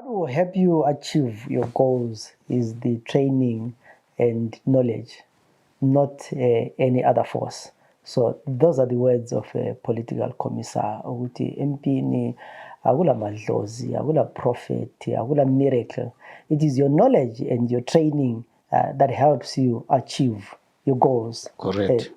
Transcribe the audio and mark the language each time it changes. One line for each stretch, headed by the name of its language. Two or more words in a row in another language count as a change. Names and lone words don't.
English: will help you achieve your goals is the training and knowledge, not any other force. So those are the words of a political commissar.
North Ndebele: Ukuthi empini akula madlozi, akula prophet, akula miracle.
English: It is your knowledge and your training that helps you achieve your goals. Correct.